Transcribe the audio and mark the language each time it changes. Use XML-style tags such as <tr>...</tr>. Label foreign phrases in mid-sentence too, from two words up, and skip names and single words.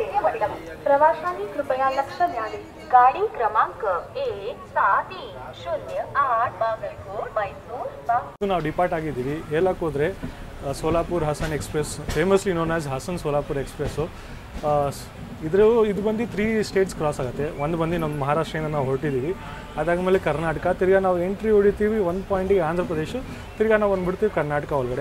<mr>प्रवाशांनी कृपया लक्ष द्यावे. गाडी क्रमांक 1708 बागलकोट मैसूर.</mr> <kn>ನಾವು ಡಿಪಾರ್ಟ್ ಆಗಿದ್ದೀವಿ. ಹೇಳಕ್ಕೆ ಹೋದರೆ ಸೋಲಾಪುರ್ ಹಾಸನ್ ಎಕ್ಸ್ಪ್ರೆಸ್,</kn> <en>famously known as</en> <kn>ಹಾಸನ್ ಸೋಲಾಪುರ್ ಎಕ್ಸ್ಪ್ರೆಸ್ಸು. ಇದು ಬಂದು 3</kn> <en>states cross</en> <kn>ಆಗುತ್ತೆ. ಒಂದು ಬಂದು ನಮ್ಮ ಮಹಾರಾಷ್ಟ್ರದಿಂದ ನಾವು ಹೊರಟಿದ್ದೀವಿ. ಅದಾದಮೇಲೆ ಕರ್ನಾಟಕ, ತಿರ್ಗಾ ನಾವು ಎಂಟ್ರಿ ಹೊಡಿತೀವಿ 1 ಪಾಯಿಂಟಿಗೆ ಆಂಧ್ರ ಪ್ರದೇಶ, ತಿರ್ಗಾ ನಾವು ಬಂದುಬಿಡ್ತೀವಿ ಕರ್ನಾಟಕ ಒಳಗಡೆ.</kn>